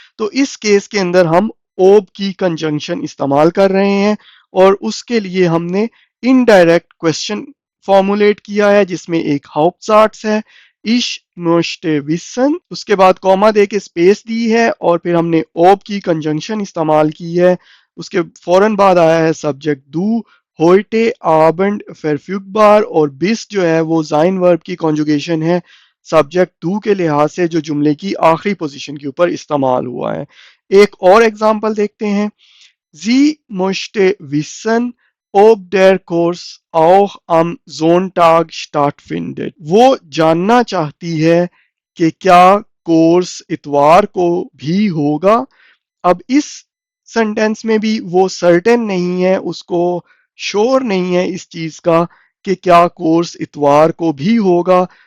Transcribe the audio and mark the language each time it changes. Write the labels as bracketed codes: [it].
[hi] तो इस केस के अंदर हम ओब की कंजंक्शन इस्तेमाल कर रहे हैं और उसके लिए हमने इनडायरेक्ट क्वेश्चन फॉर्मुलेट किया है जिसमें एक हाउप्टजाट्स है, [de] इश मोस्टे विसन, [hi] उसके बाद कॉमा दे के स्पेस दी है और फिर हमने ओब की कंजंक्शन इस्तेमाल की है। उसके फौरन बाद आया है सब्जेक्ट दू होइटे आबंड verfügbar और बिस जो है वो जाइन वर्ब की कॉन्जुगेशन है सब्जेक्ट दू के लिहाज से जो जुमले की आखिरी पोजीशन के ऊपर इस्तेमाल हुआ है। एक और एग्जांपल देखते हैं। [de] Sie möchte wissen, ob der Kurs auch am Sonntag stattfindet. [hi] वो जानना चाहती है कि क्या कोर्स इतवार को भी होगा। अब इस सेंटेंस में भी वो सर्टेन नहीं है, उसको श्योर नहीं है इस चीज का कि क्या कोर्स इतवार को भी होगा।